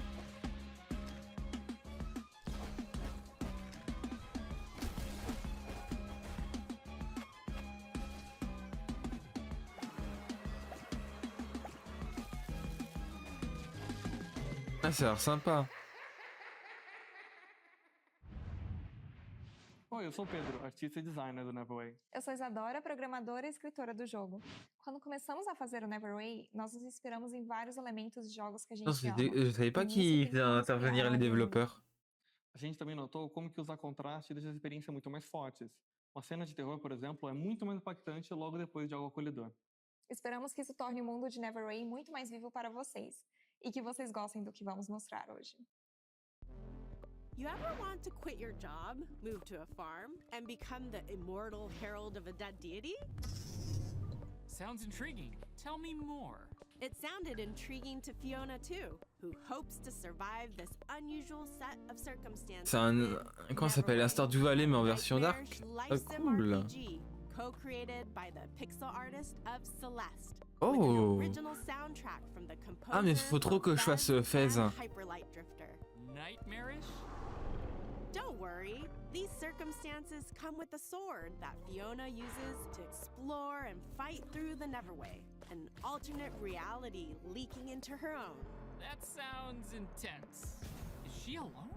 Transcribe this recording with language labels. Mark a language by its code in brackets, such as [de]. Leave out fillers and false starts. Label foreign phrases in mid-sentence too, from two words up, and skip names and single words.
[fr] Ah, ça a l'air sympa. [pt] Oi, eu sou o Pedro, artista e designer do Neverway. Eu sou Isadora, programadora e escritora do jogo. Quando começamos a fazer o Neverway, nós nos inspiramos em vários elementos de jogos que a gente ama. [fr] Je savais pas qu'ils faisaient intervenir les développeurs. [pt] A gente também notou como que usar contraste deixa as experiências muito mais fortes. Uma cena de terror, por exemplo, é muito mais impactante logo depois de algo acolhedor. Esperamos que isso torne o mundo de Neverway muito mais vivo para vocês e que vocês gostem do que vamos mostrar hoje. [en] You ever want to quit your job, move to a farm, and become the immortal herald of a dead deity? Sounds intriguing. Tell me more. It sounded intriguing to Fiona too, who hopes to survive this unusual set of circumstances. [fr] C'est un... Comment ça s'appelle? Un Stardew Valley mais en version dark? Ah, cool. [en] Co-created by the pixel artist of Celeste. Oh. [fr] Ah mais faut trop que je fasse Fez. [en] Nightmarish? Don't worry, these circumstances come with a sword that Fiona uses to explore and fight through the Neverway, an alternate reality leaking into her own. That sounds intense. Is she alone?